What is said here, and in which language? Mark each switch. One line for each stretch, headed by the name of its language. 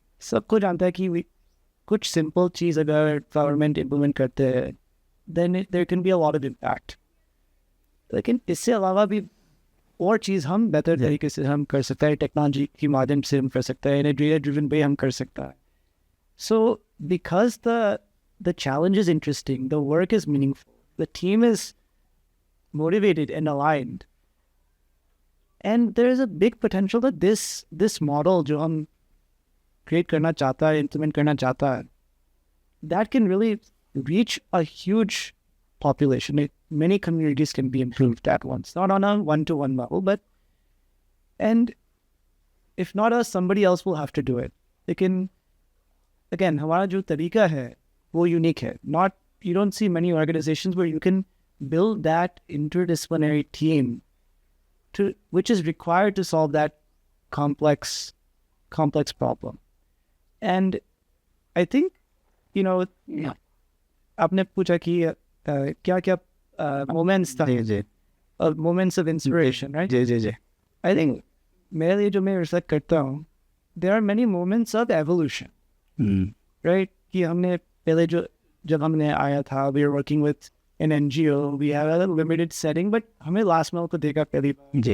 Hindi: सबको जानता है कि कुछ सिंपल चीज़ अगर गवर्नमेंट इम्प्लीमेंट करते हैं
English: then there can be a lot of impact,
Hindi: लेकिन इससे अलावा भी और चीज़ हम बेहतर तरीके से हम कर सकते हैं, टेक्नोलॉजी के माध्यम से हम कर सकते हैं,
English: in a data driven way
Hindi: हम कर सकते हैं।
English: So because the challenge is interesting, the work is meaningful, the team is motivated and aligned, and there is a big potential that this model
Hindi: जो हम create करना चाहता है,
English: implement करना चाहता है, that can really reach a huge population. Many communities can be improved at once, not on a one-to-one level, but and if not us, somebody else will have to do it.
Hindi: लेकिन again, हमारा जो तरीका है वो unique है।
English: Not, you don't see many organizations where you can build that interdisciplinary team which is required to solve that complex problem. And I think,
Hindi: आपने पूछा कि क्या moments था, जी
English: moments of inspiration, right?
Hindi: Ji
English: I think
Hindi: मेरे लिए जो मैं research करता हूँ,
English: there are many moments of evolution, right?
Hindi: कि हमने पहले जब हमने आया था,
English: we were working with an NGO, we have a limited setting, but
Hindi: हमें last mile को देखा पहली बार.